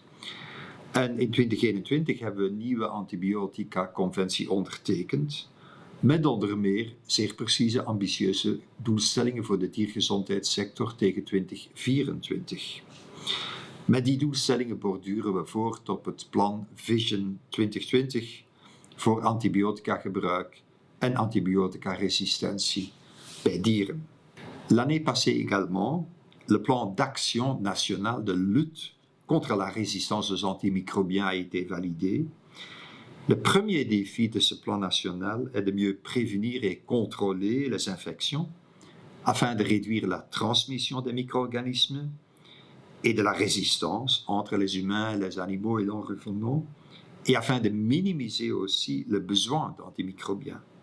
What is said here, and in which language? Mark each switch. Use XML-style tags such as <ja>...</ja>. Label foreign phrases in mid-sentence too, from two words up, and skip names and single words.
<nl>En in 2021 hebben we een nieuwe antibiotica-conventie ondertekend, met onder meer zeer precieze, ambitieuze doelstellingen voor de diergezondheidssector tegen 2024. Met die doelstellingen borduren we voort op het plan Vision 2020 voor antibiotica-gebruik en antibiotica-resistentie bij dieren.</nl> <fr>L'année passée également, le plan d'action national de lutte contre la résistance aux antimicrobiens a été validé. Le premier défi de ce plan national est de mieux prévenir et contrôler les infections afin de réduire la transmission des micro-organismes et de la résistance entre les humains, les animaux et l'environnement, et afin de minimiser aussi le besoin d'antimicrobiens.</fr>